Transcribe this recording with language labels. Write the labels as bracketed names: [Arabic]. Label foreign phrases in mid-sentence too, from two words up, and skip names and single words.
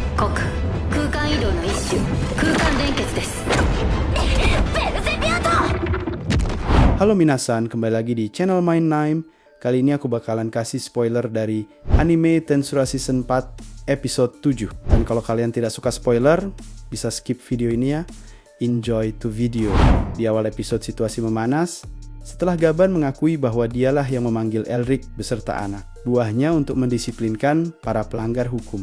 [Japanese] 国空間移動の一種空間連結です。ベルゼビアト。 [Indonesian] Halo minasan, kembali lagi di channel Main Nime. Kali ini aku bakalan kasih spoiler dari anime Tensura Season 4 episode 7. Dan kalau kalian tidak suka spoiler, bisa skip video ini ya. [English] Enjoy to video. [Indonesian] Di awal episode situasi memanas setelah Gaban mengakui bahwa dialah yang memanggil Elric beserta anak buahnya untuk mendisiplinkan para pelanggar hukum.